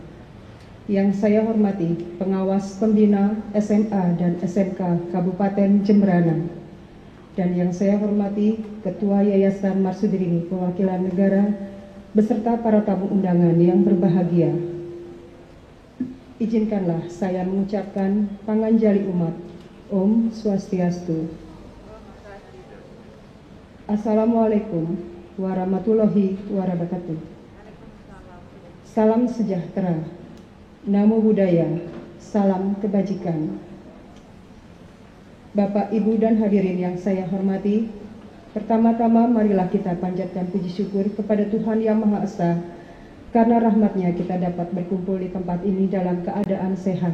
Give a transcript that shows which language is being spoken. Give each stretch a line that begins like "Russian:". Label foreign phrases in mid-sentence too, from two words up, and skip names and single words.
Indonesian: Yang saya hormati pengawas pembina SMA dan SMK Kabupaten Jembrana. Dan yang saya hormati Ketua Yayasan Marsudirini Perwakilan Negara beserta para tamu undangan yang berbahagia. Izinkanlah saya mengucapkan
Balinese: panganjali umat.
Sanskrit: Om Swastiastu.
Arabic: السلام عليكم ورحمة الله وبركاته.
Indonesian: Salam sejahtera.
Pali: Namo Buddhaya,
Indonesian: salam kebajikan. Bapak, Ibu, dan hadirin yang saya hormati, Pertama-tama marilah kita panjatkan puji syukur kepada Tuhan Yang Maha Esa, karena rahmat-Nya kita dapat berkumpul di tempat ini dalam keadaan sehat.